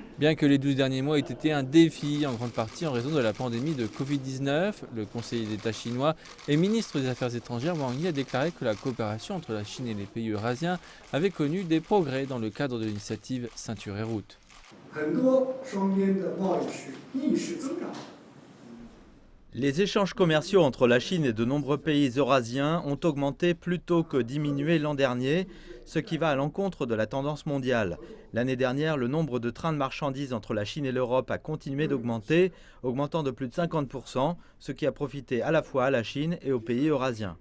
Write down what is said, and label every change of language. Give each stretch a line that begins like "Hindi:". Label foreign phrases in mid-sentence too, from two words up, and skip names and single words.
French: Bien que les 12 derniers mois aient été un défi, en grande partie en raison de la pandémie de Covid-19, le conseiller d'État chinois et ministre des Affaires étrangères Wang Yi a déclaré que la coopération entre la Chine et les pays eurasiens avait connu des progrès dans le cadre de l'initiative Ceinture et Route.
Chinese: 很多双边的贸易是逆势增长。
French: Les échanges commerciaux entre la Chine et de nombreux pays eurasiens ont augmenté plutôt que diminué l'an dernier, ce qui va à l'encontre de la tendance mondiale. L'année dernière, le nombre de trains de marchandises entre la Chine et l'Europe a continué d'augmenter, augmentant de plus de 50%, ce qui a profité à la fois à la Chine et aux pays eurasiens.